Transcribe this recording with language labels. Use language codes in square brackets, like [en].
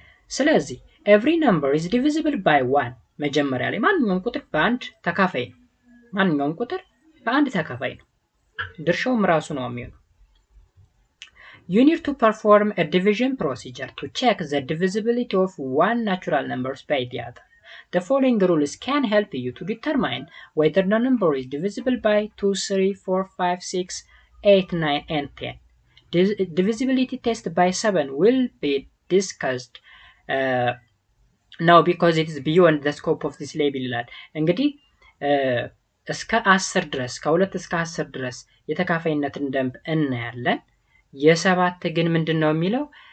[en] ስለዚህ every number is divisible by 1 [am] መጀመሪያ ላይ ማንኛውም ቁጥር በአንድ ተካፋይ ነው። ማንኛውም ቁጥር በአንድ ተካፋይ ነው። ድርሻውም ራሱ ነው የሚሆነው። [en] You need to perform a division procedure to check the divisibility of one natural numbers by the other. The following rules can help you to determine whether the number is divisible by 2, 3, 4, 5, 6, 8, 9, and 10. Divisibility test by 7 will be discussed now because it is beyond the scope of this label [am] ይላል። እንግዲህ እስከ 10 ድረስ ከ2 እስከ 10 ድረስ የተካፋይነትን ደንብ እናያለን። የ7 ግን ምንድነው የሚለው